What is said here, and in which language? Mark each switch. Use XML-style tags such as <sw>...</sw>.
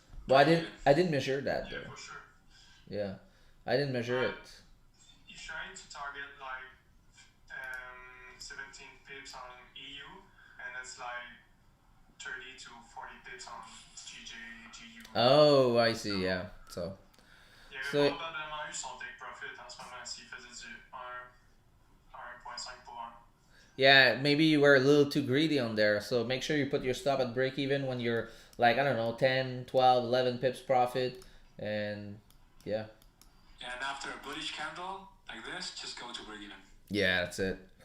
<en>Well, I didn't measure that Yeah, though. for sure. Yeah, I didn't measure it. He's trying to target like 17 pips on EU, and it's like 30 to 40 pips on GJ, GU. Oh, I see. Yeah. So</en> <fr>Il avait</fr> <en>So-</en> <fr>probablement eu son take profit en ce moment s'il faisait du 1.5 pour 1.</fr> <en>yeah, maybe you were a little too greedy on there. So make sure you put your stop at break even when you're like, I don't know, 10, 12, 11 pips profit, and yeah. And after a bullish candle like this, just go to break even. Yeah, that's it.</en>